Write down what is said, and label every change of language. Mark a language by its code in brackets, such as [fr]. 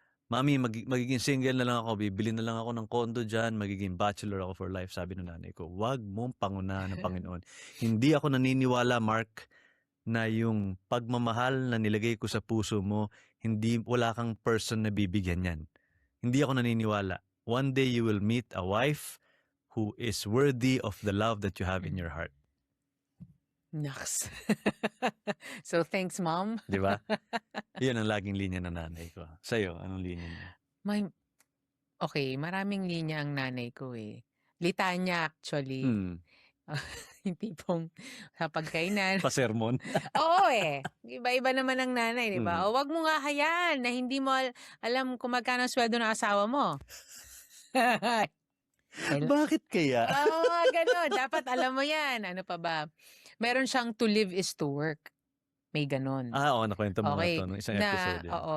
[tl] Mami, magiging single na lang ako, bibili na lang ako ng condo dyan, magiging bachelor ako [en] for life. [tl] Sabi ng nanay ko, wag mong pangunahan ng Panginoon. Hindi ako naniniwala, Mark, na yung pagmamahal na nilagay ko sa puso mo, wala kang person na bibigyan yan. Hindi ako naniniwala. [en] One day you will meet a wife who is worthy of the love that you have in your heart. Naks. So, thanks, Mom. [tl] Di ba? Yun ang laging linya ng nanay ko. Sa'yo, anong linya niya? Okay, maraming linya ang nanay ko eh. Litanya actually. Yung tipong sa pagkainan. Pa-sermon. Oo eh. Iba-iba naman ang nanay, di ba? O wag mo nga hayaan na hindi mo alam kung magkano ang sweldo ng asawa mo. Bakit kaya? Gano'n. Dapat alam mo yan. Ano pa ba? Meron siyang [en] to live is to work. [tl] May gano'n. Oo, nakwento mo nga ito nung isang episode.